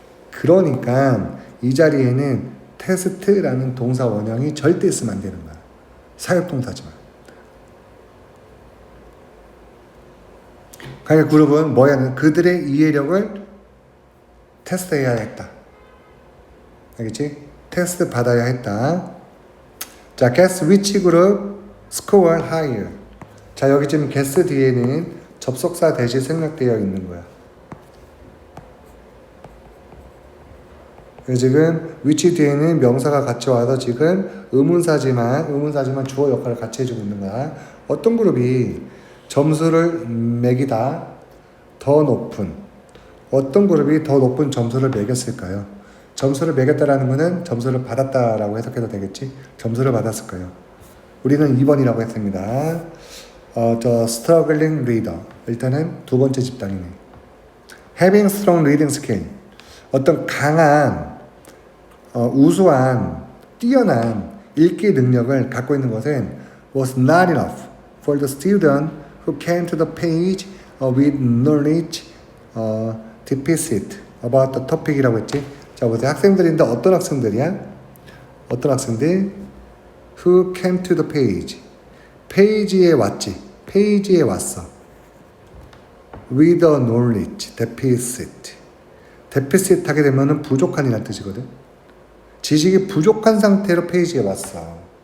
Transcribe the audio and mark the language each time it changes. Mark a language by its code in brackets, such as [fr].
[ko] 그러니까 이 자리에는 테스트라는 동사 원형이 절대 있으면 안 되는 거야. 사역동사지만. 그러니까 그룹은 뭐야? 그들의 이해력을 테스트해야 했다. 알겠지? 테스트 받아야 했다. [en] 자, guess which group score higher. [ko] 자, 여기 지금 guess 뒤에는 접속사 대신 생략되어 있는 거야. 지금 which 뒤에는 명사가 같이 와서 지금 의문사지만 주어 역할을 같이 해주고 있는 거야. 어떤 그룹이 점수를 매기다 더 높은 어떤 그룹이 더 높은 점수를 매겼을까요? 점수를 매겼다라는 것은 점수를 받았다라고 해석해도 되겠지? 점수를 받았을 거예요. 우리는 2번이라고 했습니다. [en] struggling reader. [ko] 일단은 두 번째 집단이네. [en] having strong reading skill. [ko] 어떤 강한, 우수한, 뛰어난 읽기 능력을 갖고 있는 것은 [en] was not enough for the student who came to the page with knowledge deficit about the topic이라고 했지. [ko] 자, 보세요. 학생들인데 어떤 학생들이야? 어떤 학생들? [en] Who came to the page. [ko] 페이지에 왔지. 페이지에 왔어. [en] With a knowledge deficit. [ko] deficit 하게 되면은 부족한이라는 뜻이거든. 지식이 부족한 상태로 페이지에 왔어.